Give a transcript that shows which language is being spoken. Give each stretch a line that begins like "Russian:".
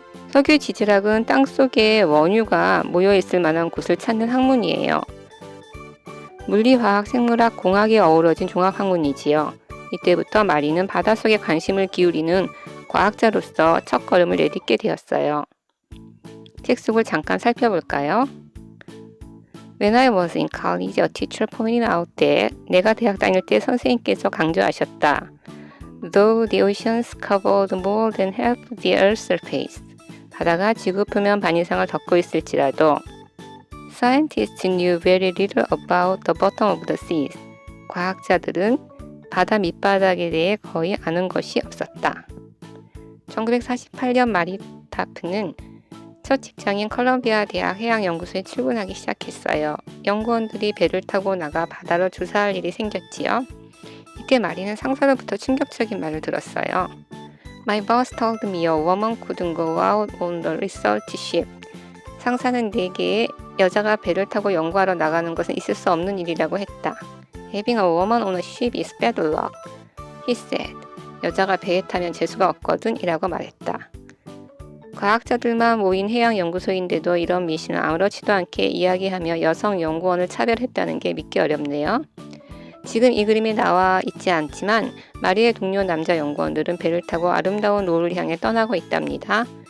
Korean: 석유 지질학은 땅속에 원유가 모여있을 만한 곳을 찾는 학문이에요. 물리, 화학, 생물학, 공학이 어우러진 종합학문이지요. 이때부터 마리는 바닷속에 관심을 기울이는 과학자로서 첫걸음을 내딛게 되었어요. 책 속을 잠깐 살펴볼까요?
English: When I was in college, a teacher pointed out that
Korean: 내가 대학 다닐 때 선생님께서 강조하셨다.
English: Though the oceans covered more than half the Earth's surface.
Korean: 바다가 지구 표면 반 이상을 덮고 있을지라도
English: Scientists knew very little about the bottom of the seas.
Korean: 과학자들은 바다 밑바닥에 대해 거의 아는 것이 없었다. 1948년 마리 타프는 첫 직장인 컬럼비아 대학 해양연구소에 출근하기 시작했어요. 연구원들이 배를 타고 나가 바다로 조사할 일이 생겼지요. 이때 마리는 상사로부터 충격적인 말을 들었어요.
English: My boss told me a woman couldn't go out on the research ship.
Korean: 상사는 내게 여자가 배를 타고 연구하러 나가는 것은 있을 수 없는 일이라고 했다.
English: Having a woman on a ship is bad luck, he said.
Korean: 여자가 배에 타면 재수가 없거든 이라고 말했다. 과학자들만 모인 해양연구소인데도 이런 미신을 아무렇지도 않게 이야기하며 여성 연구원을 차별했다는 게 믿기 어렵네요. 지금 이 그림이 나와 있지 않지만 마리의 동료 남자 연구원들은 배를 타고 아름다운 노을을 향해 떠나고 있답니다.